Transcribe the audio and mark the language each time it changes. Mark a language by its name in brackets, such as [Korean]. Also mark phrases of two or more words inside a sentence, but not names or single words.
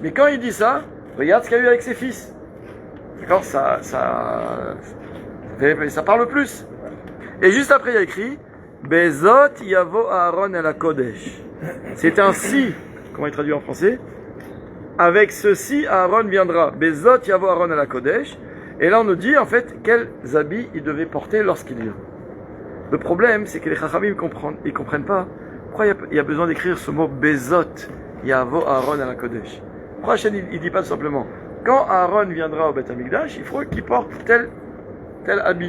[French] Mais quand il dit ça, regarde ce qu'il y a eu avec ses fils. D'accord, ça parle plus. Et juste après, il y a écrit, [Hebrew] בזאת יבוא אהרן אל הקודש. [French] C'est ainsi, comment il traduit en français? Avec ceci, Aaron viendra. [Hebrew] בזאת יבוא אהרן אל הקודש. [French] Et là, on nous dit, en fait, quels habits il devait porter lorsqu'il vient. Le problème, c'est que les Chachamim ils comprennent pas. Pourquoi il y a besoin d'écrire ce mot [Hebrew] בזאת יבוא אהרן אל הקודש? [French] Pourquoi Hachem, il dit pas tout simplement, quand Aaron viendra au Beth Amikdash, il faut qu'il porte tel habit.